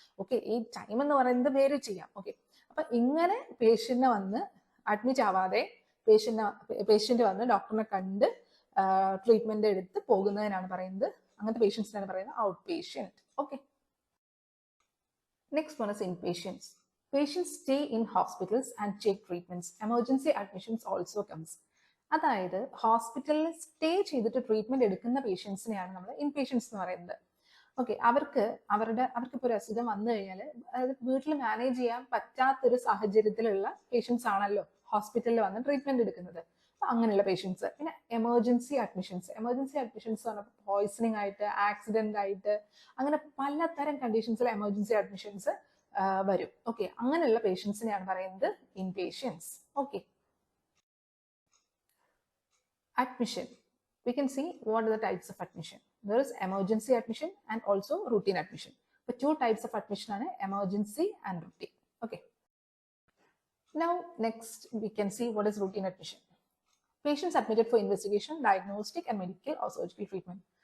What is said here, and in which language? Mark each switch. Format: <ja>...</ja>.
<ml>Okay, ഈ time എന്ന് പറയുന്നത് വേറെ ചെയ്യാം. ഓക്കെ, അപ്പൊ ഇങ്ങനെ പേഷ്യന്റിനെ വന്ന് അഡ്മിറ്റ് ആവാതെ പേഷ്യന്റ് വന്ന് ഡോക്ടറിനെ കണ്ട് ട്രീറ്റ്മെന്റ് എടുത്ത് പോകുന്നതിനാണ് പറയുന്നത്, അങ്ങനത്തെ പേഷ്യൻസിനാണ് പറയുന്നത് out patient.</ml> <en>Okay, next one is inpatients. Patients stay in hospitals and take treatments. Emergency admissions also comes.</en> <ml>അതായത് ഹോസ്പിറ്റലിൽ സ്റ്റേ ചെയ്തിട്ട് ട്രീറ്റ്മെന്റ് എടുക്കുന്ന പേഷ്യൻസിനെയാണ് നമ്മൾ ഇൻപേഷ്യൻസ് എന്ന് പറയുന്നത്. ഓക്കെ, അവർക്ക് ഇപ്പോൾ ഒരു അസുഖം വന്നു കഴിഞ്ഞാൽ അതായത് വീട്ടിൽ മാനേജ് ചെയ്യാൻ പറ്റാത്തൊരു സാഹചര്യത്തിലുള്ള പേഷ്യൻസ് ആണല്ലോ ഹോസ്പിറ്റലിൽ വന്ന് ട്രീറ്റ്മെന്റ് എടുക്കുന്നത്. അപ്പൊ അങ്ങനെയുള്ള പേഷ്യൻസ്. പിന്നെ എമർജൻസി അഡ്മിഷൻസ് എന്ന് പറഞ്ഞാൽ പോയ്സണിങ് ആയിട്ട്, ആക്സിഡന്റ് ആയിട്ട്, അങ്ങനെ പലതരം കണ്ടീഷൻസിൽ എമർജൻസി അഡ്മിഷൻസ് വരും. ഓക്കെ, അങ്ങനെയുള്ള പേഷ്യൻസിനെയാണ് പറയുന്നത് inpatients. Okay, admission.</ml> <en>We can see what are the types of admission. There is emergency admission and also routine admission. The two types of admission are emergency and routine. Okay. Now next we can see what is routine admission. Patients admitted for investigation, diagnostic and medical or surgical treatment.</en>